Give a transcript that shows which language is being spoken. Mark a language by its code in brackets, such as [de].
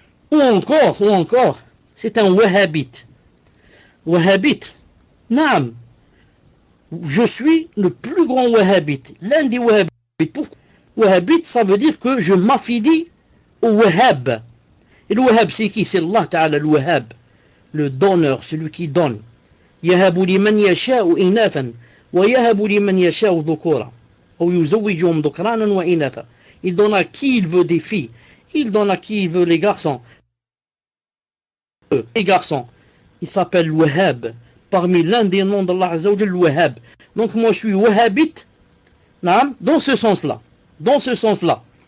[fr] Ou encore, c'est un wahhabite. Wahhabite, naam. Je suis le plus grand wahhabite, l'un des wahhabites. Pourquoi? Wahhabite, ça veut dire que je m'affilie au wahhab. Et le wahhab, c'est qui? C'est Allah Ta'ala, le wahhab, le donneur, celui qui donne. [ar] Yahabu liman yasha'u inathan. وَيَهَبُ لِمَنْ يَشَاءُ ذُكُورًا أو يزوجهم ذكرانا وإناثا. [fr] Il donne à qui il veut des filles, il donne à qui il veut les garçons. Les garçons, il s'appelle Wahhab, parmi l'un des noms d'Allah Azza wa Jalla, Wahhab. Donc moi je suis Wahhabite, dans ce sens-là. Dans ce sens-là.